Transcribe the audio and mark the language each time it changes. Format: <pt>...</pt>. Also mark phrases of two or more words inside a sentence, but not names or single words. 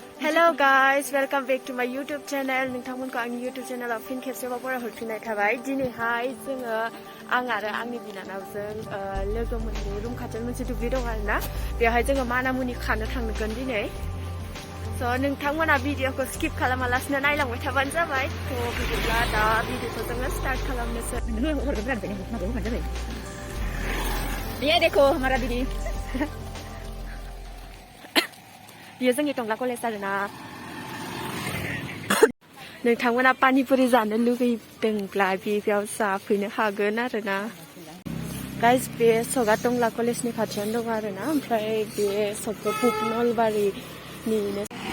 <en>Hello guys, welcome back to my YouTube channel.</en> <brx>नोंथांमोनखौ आंनि YouTube channel आव फिन खेबसेबाव बरायहरफिननाय थाबाय। दिनैहाय जोङो आं आरो आंनि बिनानावजों लोगो मोननै रुम खाथियाव मोनसे दुब्लि दं आरोना बेवहाय जोङो मानामुनि खानो थांगोन दिनै। स' नोंथांमोना भिडिअखौ स्किप खालामालासिनो नायलांबाय थाबानो जाबाय। थ' बिदिब्ला दा भिडिअखौ जोङो स्टार्ट खालामनोसै।</brx> <hi>ये देखो हमारा दीदी</hi> <brx>बियो जोंनि टंला कलेज आरोना नोंथांमोना पानिपुरि जानो लुगैदोंब्ला बेयाव जाफैनो हागोन आरोना गाइस बे सगा टंला कलेजनि खाथियावनो दं आरोना ओमफ्राय बे सकखौ बुक नलबारिनिनो</brx>